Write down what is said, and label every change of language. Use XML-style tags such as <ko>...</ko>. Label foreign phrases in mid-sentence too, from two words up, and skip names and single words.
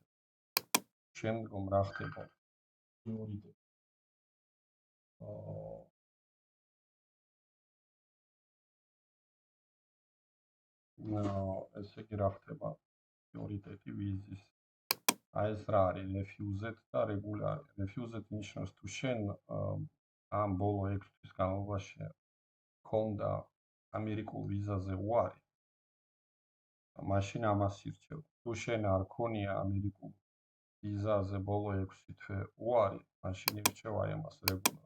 <ka>შემდგომ რა ხდება? ესე იგი რა ხდება პრიორიტეტი ვიზის. აი ეს რა არის refused და regular. Refused ნიშნავს თუ შენ ამ ბოლო 6 თვის განმავლობაში ქონდა ამერიკულ ვიზაზე უარი, მაშინ ამას ირჩევ. თუ შენ არ ქონია ამერიკულ ვიზაზე ბოლო 6 თვე უარი, მაშინ ირჩევ აი ამას regular.</ka>